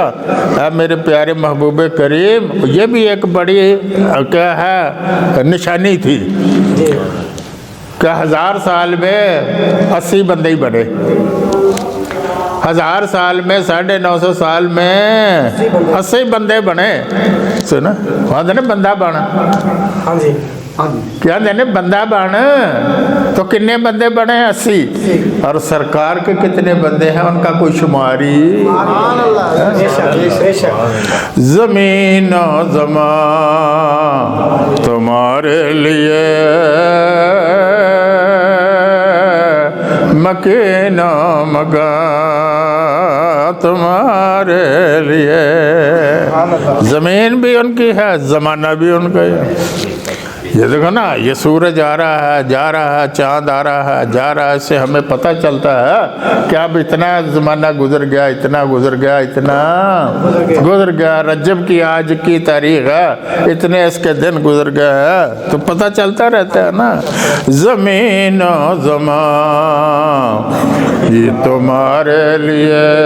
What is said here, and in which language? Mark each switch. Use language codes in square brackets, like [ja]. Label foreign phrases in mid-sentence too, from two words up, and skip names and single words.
[ur] میرے پیارے محبوب کریم، یہ بھی ایک بڑی کیا ہے نشانی تھی کہ 1000 سال میں 80 بندے ہی بنے، 1000 سال میں 950 سال میں 80 بندے بنے، سنا وہاں نا بندہ بنا، کیا دینے بندہ بن تو کتنے بندے بنے 80 اور سرکار کے کتنے بندے ہیں ان کا کوئی شماری زمین و زمان تمہارے لیے مکین و مکان تمہارے لیے زمین بھی ان کی ہے زمانہ بھی ان کا ہے یہ دیکھو نا یہ سورج آ رہا ہے جا رہا ہے چاند آ رہا ہے جا رہا ہے اس سے ہمیں پتہ چلتا ہے کہ اب اتنا زمانہ گزر گیا اتنا گزر گیا اتنا گزر گیا رجب کی آج کی تاریخ ہے اتنے اس کے دن گزر گیا ہے تو پتہ چلتا رہتا ہے نا زمین و زمان یہ تمہارے لیے